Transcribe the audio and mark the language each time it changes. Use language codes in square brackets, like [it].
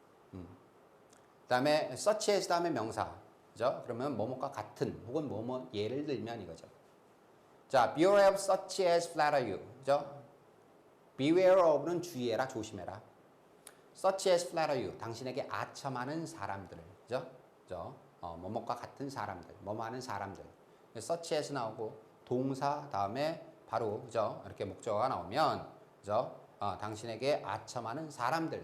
[ko] 그 다음에 such as 다음에 명사. 그죠? 그러면 뭐뭐과 같은 혹은 뭐뭐 예를 들면 이거죠. [en] 자, beware of such as flatter you. [ko] 그죠? beware of는 주의해라, 조심해라. [en] such as flatter you. [ko] 당신에게 아첨하는 사람들. 그죠? 그죠? 뭐뭐과 같은 사람들. 뭐뭐 하는 사람들. such as 나오고 동사 다음에 바로 그죠? 이렇게 목적어가 나오면 그죠? 당신에게 아첨하는 사람들.